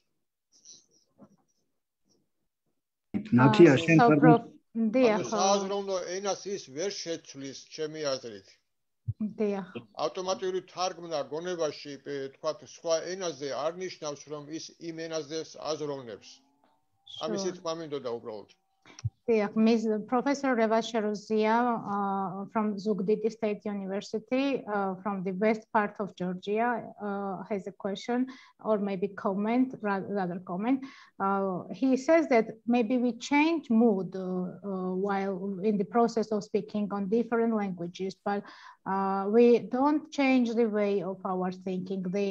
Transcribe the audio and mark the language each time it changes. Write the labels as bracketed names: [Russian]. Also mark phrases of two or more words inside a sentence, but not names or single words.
[Georgian] ნათია, შენ სააზროვნო ენას ის ვერ შეცვლის, ჩემი აზრით. დიახ. ავტომატიური თარგმნა გონებაში, თქვათ, სხვა ენაზე არ ნიშნავს, რომ ის იმ ენაზე აზროვნებს. ამისი თქმა მინდოდა უბრალოდ. [English] Ms. Professor Revasherozia from Zugdidi State University from the west part of Georgia has a question or maybe rather comment. He says that maybe we change mood while in the process of speaking on different languages, but we don't change the way of our thinking.